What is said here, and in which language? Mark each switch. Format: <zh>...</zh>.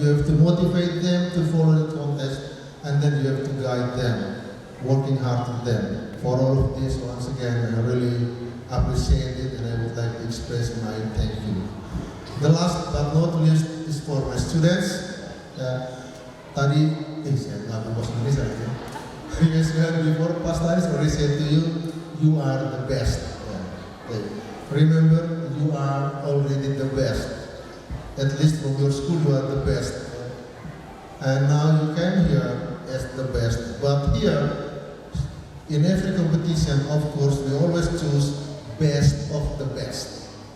<en>you have to motivate them to follow the contest, and then you have to guide them, working hard with them. For all of this, once again, I really appreciate it, and I would like to express my thank you. The last but not least is for my students.</en> <id>Tadi, saya nggak bahasa Indonesia ya.</id> <en>Yes, before Pas Tadi already said to you, you are the best. Okay. Remember, you are already the best. At least from your school, you are the best. And now you came here as the best. But here, in every competition, of course, we always choose best of the best.</en>